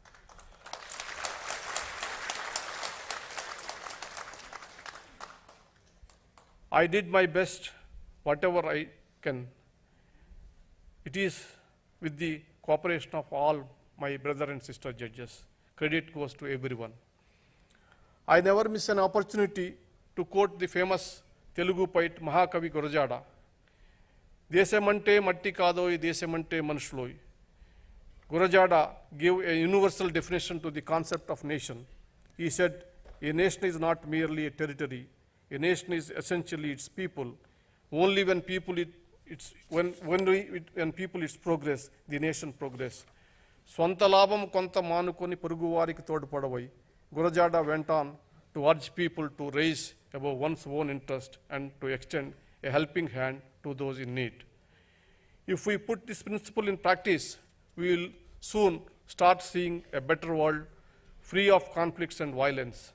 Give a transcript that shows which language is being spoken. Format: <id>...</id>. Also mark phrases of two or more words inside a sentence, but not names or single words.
<en>I did my best, whatever I can. It is with the cooperation of all my brother and sister judges. Credit goes to everyone. I never miss an opportunity to quote the famous Telugu poet Mahakavi Gurajada.</en> <te>దేశమంటే మట్టి కాదోయ్, దేశమంటే మనుషులోయ్.</te> <en>Gurajada gave a universal definition to the concept of nation. He said, a nation is not merely a territory. A nation is essentially its people. Only when people its progress, the nation progress.</en> <te>స్వంత లాభం కొంత మానుకొని పొరుగు వారికి తోడ్పడవోయ్.</te> <en>Gurajada went on to urge people to raise above one's own interest and to extend a helping hand to those in need. If we put this principle in practice, we will soon start seeing a better world free of conflicts and violence.</en>